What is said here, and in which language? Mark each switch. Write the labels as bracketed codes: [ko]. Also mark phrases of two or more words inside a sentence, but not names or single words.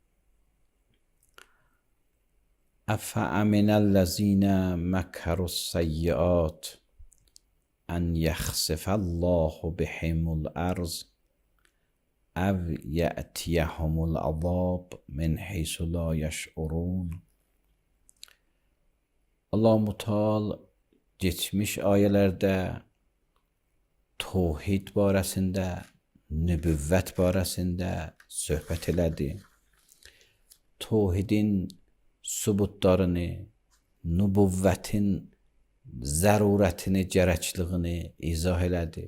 [ar] افامن الذین مکروا السیئات ان یخسف الله بهم الارض او یأتیهم العذاب من حیث لا یشعرون. [az] Allah-u Teala geçmiş ayələrdə tövhid barəsində, nübüvvət barəsində söhbət elədi. Tövhidin sübutlarını, nübüvvətin zərurətini, gərəkliyini izah elədi.